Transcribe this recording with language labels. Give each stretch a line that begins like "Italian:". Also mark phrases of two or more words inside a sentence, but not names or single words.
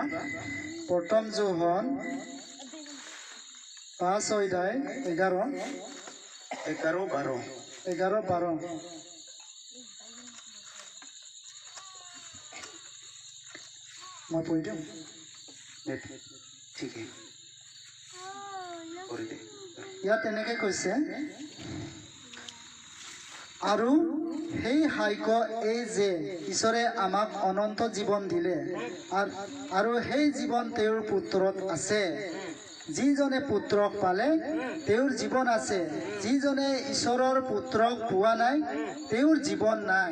Hindi: प्रथम जोहन 5:11 11-12 मैं पढ़ दूं। ठीक है पढ़ दे।
Assamese: ইয়াত এনেকে কৈছে আৰু সেই হাইক এই যে ঈশ্বৰে আমাক অনন্ত জীৱন দিলে আৰু সেই জীৱন তেওঁৰ পুত্ৰত আছে যিজনে পুত্ৰক পালে তেওঁৰ জীৱন আছে যিজনে ঈশ্বৰৰ পুত্ৰক পোৱা নাই তেওঁৰ জীৱন নাই।